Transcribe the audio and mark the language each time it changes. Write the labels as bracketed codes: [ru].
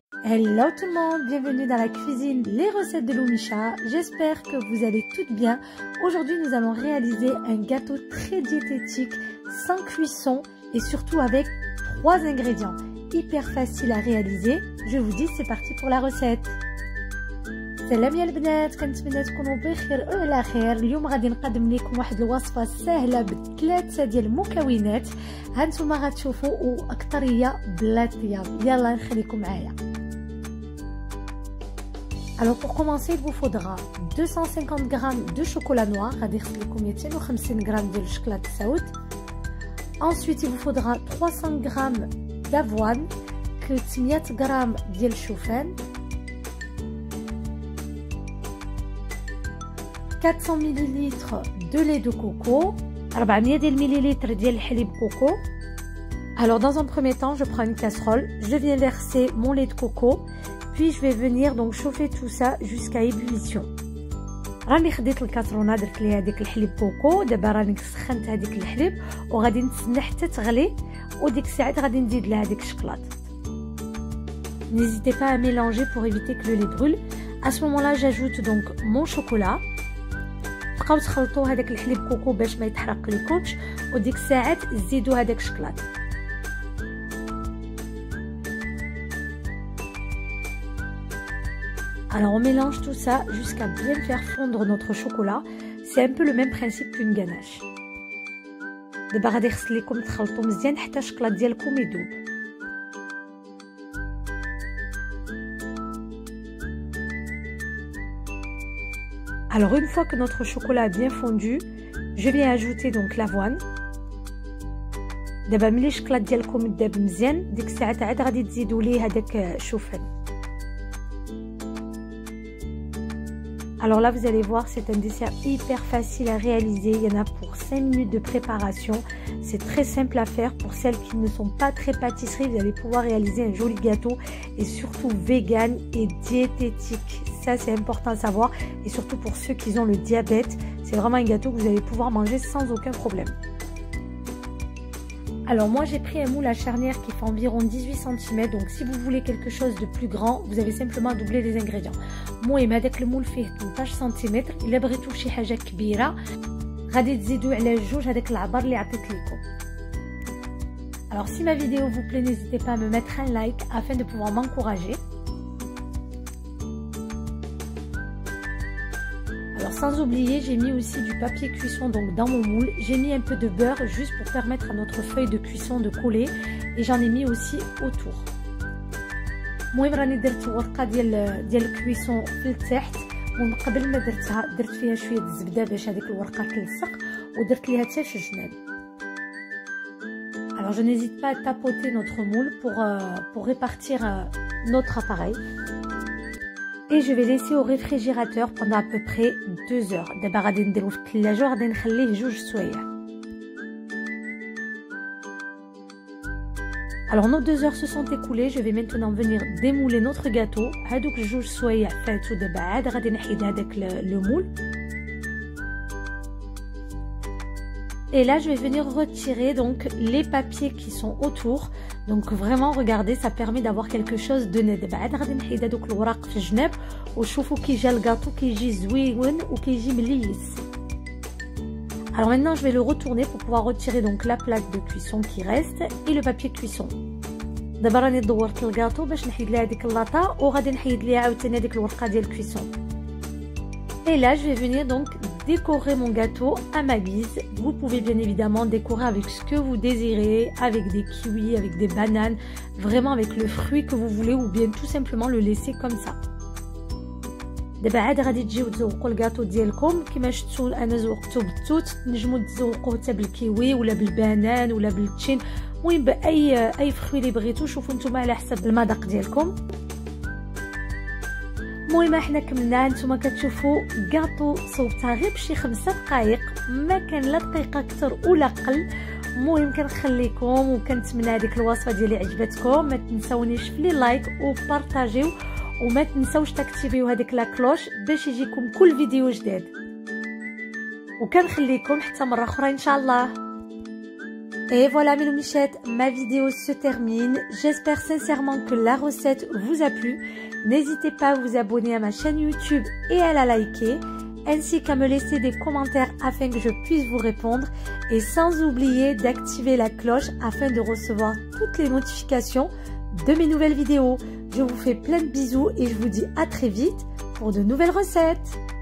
[fr] Hello tout le monde, bienvenue dans la cuisine Les recettes de Loumicha. J'espère que vous allez toutes bien. Aujourd'hui nous allons réaliser un gâteau très diététique, sans cuisson et surtout avec 3 ingrédients. Hyper facile à réaliser. Je vous dis c'est parti pour la recette. [ar] سلام يا البنات، كنتمنى تكونوا بخير وعلى خير. اليوم غادي نقدم لكم واحد الوصفه سهله بثلاثه ديال المكونات هانتوما غتشوفوا واكثريه بلا طياب. يلا نخليكم معايا. [fr] Alors pour commencer, il vous faudra 250 g de chocolat noir, [ar] غادي يخص لكم 250 g ديال الشكلاط الساود. [fr] Ensuite, il vous faudra 300 g d'avoine, [ar] 300 g ديال الشوفان, [fr] 400 ml de lait de coco, [ar] 400 ml ديال الحليب coco. [fr] Alors dans un premier temps, je prends une casserole, je viens verser mon lait de coco, puis je vais venir donc chauffer tout ça jusqu'à ébullition. [ar] راني خديت الكاسرونه درت ليها ديك الحليب كوكو، دابا راني سخنت هذيك الحليب وغادي نتسنى حتى تغلي، وديك الساعات غادي نزيد لها ديك الشكلاط. [fr] N'hésitez pas à mélanger pour éviter que le lait brûle. À ce moment-là, j'ajoute donc mon chocolat. [ar] بقاو تخلطوا هذاك الحليب كوكو باش ما يتحرق لكمش، وديك الساعات زيدوا هذاك الشكلاط. [fr] Alors on mélange tout ça jusqu'à bien faire fondre notre chocolat. C'est un peu le même principe qu'une ganache. [ar] دابا غادي يخص لكم تخلطوا مزيان حتى الشكلاط ديالكم يذوب. [fr] Alors une fois que notre chocolat est bien fondu, je viens ajouter donc l'avoine. [ar] دابا ملي الشكلاط ديالكم يذاب مزيان ديك الساعات عاد غادي تزيدوا ليه هذاك الشوفان. [fr] Alors là, vous allez voir, c'est un dessert hyper facile à réaliser. Il y en a pour 5 minutes de préparation. C'est très simple à faire. Pour celles qui ne sont pas très pâtisseries, vous allez pouvoir réaliser un joli gâteau et surtout vegan et diététique. Ça, c'est important à savoir. Et surtout pour ceux qui ont le diabète, c'est vraiment un gâteau que vous allez pouvoir manger sans aucun problème. Alors moi j'ai pris un moule à charnière qui fait environ 18 cm, donc si vous voulez quelque chose de plus grand, vous avez simplement à doubler les ingrédients. [ar] المهم هذاك المول فيه 18 سم، الا بغيتو شي حاجه كبيره غادي تزيدوا على جوج هذاك العبر اللي عطيت لكم. [fr] Alors si ma vidéo vous plaît, n'hésitez pas à me mettre un like afin de pouvoir m'encourager. Alors sans oublier, j'ai mis aussi du papier cuisson donc dans mon moule. J'ai mis un peu de beurre juste pour permettre à notre feuille de cuisson de couler, et j'en ai mis aussi autour. [ar] المهم راني درت ورقه ديال الكويسون في التحت، ومن قبل ما درتها درت فيها شويه الزبده باش هذيك الورقه تلصق، ودرت ليها حتى شي جناب. [fr] Alors je n'hésite pas à tapoter notre moule pour répartir notre appareil. Et je vais laisser au réfrigérateur pendant à peu près 2 heures. [ar] دابا غادي نديرو في الثلاجه وغادي نخليه 2 سوايع. [fr] Alors nos 2 heures se sont écoulées, je vais maintenant venir démouler notre gâteau. [ar] هادوك 2 سوايع فاتوا، دابا عاد غادي نحيد هذاك لو مول. [fr] Et là je vais venir retirer donc les papiers qui sont autour. Donc vraiment regardez, ça permet d'avoir quelque chose de net. [ar] دابا عاد غادي نحيد هذوك الوراق في الجناب وشوفوا كيجي الكاطو كيجي زويون وكيجي مليس. [fr] Alors maintenant je vais le retourner pour pouvoir retirer donc la plaque de cuisson qui reste et le papier de cuisson. [ar] دابا راني دورت الكاطو باش نحيد ليها هذيك اللاطه وغادي نحيد ليها عاوتاني هذيك الورقه ديال الكويسون. [fr] Et là je vais venir donc décorer mon gâteau à ma guise. Vous pouvez bien évidemment décorer avec ce que vous désirez, avec des kiwis, avec des bananes, vraiment avec le fruit que vous voulez, ou bien tout simplement le laisser comme ça. [ar] دابا عاد غادي تجيو تزوقوا الكاطو ديالكم كما شفتوا انا زوقته بالتوت، تنجموا تزوقوه حتى بالكيوي ولا بالبنان ولا بالتشين، المهم باي فروي اللي بغيتو. شوفوا نتوما على حسب المذاق ديالكم. المهم احنا كملنا، نتوما كتشوفوا كاطو صوبتها غير بشي 5 دقائق، ما كان لا دقيقه اكثر ولا قل. المهم كنخليكم وكنتمنى هذيك الوصفه ديالي عجبتكم. ما تنساونيش في لي لايك وبارطاجيو، وما تنساوش تاكتيفيو هذيك لا كلوش باش يجيكم كل فيديو جديد. وكنخليكم حتى مره اخرى ان شاء الله. [fr] Et voilà mes loumichettes, ma vidéo se termine. J'espère sincèrement que la recette vous a plu. N'hésitez pas à vous abonner à ma chaîne YouTube et à la liker, ainsi qu'à me laisser des commentaires afin que je puisse vous répondre. Et sans oublier d'activer la cloche afin de recevoir toutes les notifications de mes nouvelles vidéos. Je vous fais plein de bisous et je vous dis à très vite pour de nouvelles recettes.